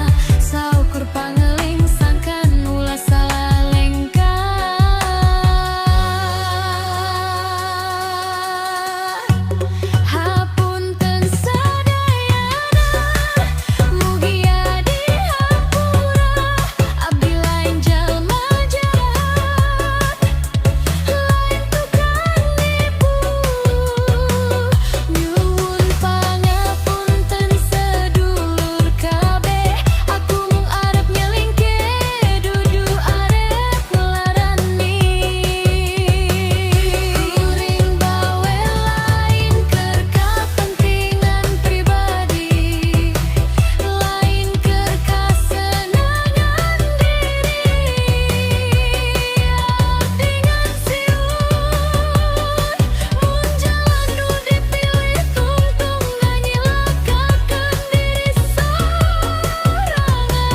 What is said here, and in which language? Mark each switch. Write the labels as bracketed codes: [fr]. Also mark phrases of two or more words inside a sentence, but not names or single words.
[su] Saukur pangeling sangkan ulah salah lengkar. Hapunten sadayana, mugi adi hampura, abdi lain jalma jahat, lain tukang nipu. [jv] Nyuwun pangapunten sedulur kabeh, aku mung arep nyelingke dudu arep nglarani. [su] Kuring bawe lain keur kapentingan pribadi, lain keur kasenangan diri. Abdi ngasiun, mun jalan nu dipilih tungtung nganyilakakeun diri sorangan.